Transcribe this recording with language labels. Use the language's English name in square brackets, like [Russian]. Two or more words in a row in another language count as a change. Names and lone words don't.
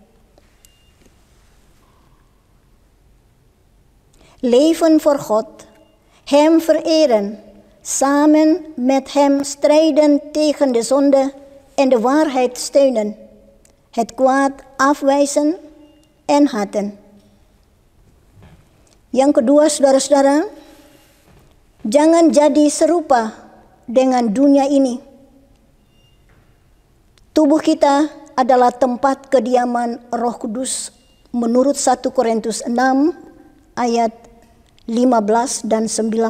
[Dutch] Leven voor God, Hem vereren, samen met Hem strijden tegen de zonde en de waarheid steunen, het kwaad afwijzen en haten. [Indonesian] Yang kedua, saudara-saudara, jangan jadi serupa dengan dunia ini. Tubuh kita adalah tempat kediaman Roh Kudus menurut 1 Korintus 6 ayat 15 dan 19.